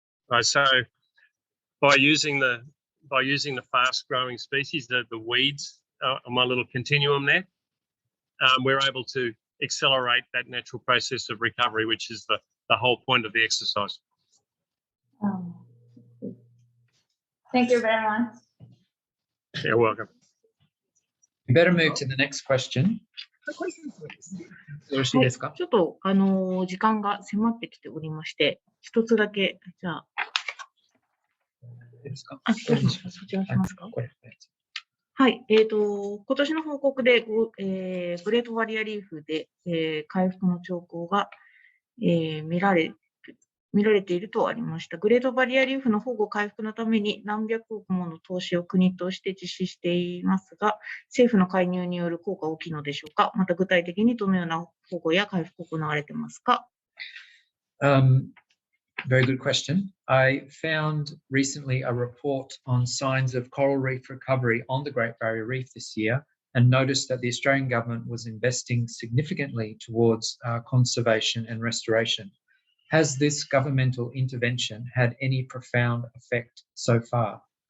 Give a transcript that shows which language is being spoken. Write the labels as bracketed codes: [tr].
[en] Right, so by using the fast growing species, the weeds on my little continuum there, we're able to accelerate that natural process of recovery, which is the whole point of the exercise. Thank you very much. You're welcome. We better move to the next question. [ja] よろしいですか？ちょっと時間が迫ってきておりまして、一つだけじゃあ、ですか？どうしますか？そちらしますか？これはい、今年の報告で、グレートバリアリーフで、回復の兆候が、見られているとありました。グレートバリアリーフの保護回復のために何百億もの投資を国として実施していますが、政府の介入による効果は大きいのでしょうか？また具体的にどのような保護や回復が行われていますか？ [en] Very good question. I found recently a report on signs of coral reef recovery on the Great Barrier Reef this year and noticed that the Australian government was investing significantly towards conservation and restoration. Has this governmental intervention had any profound effect so far?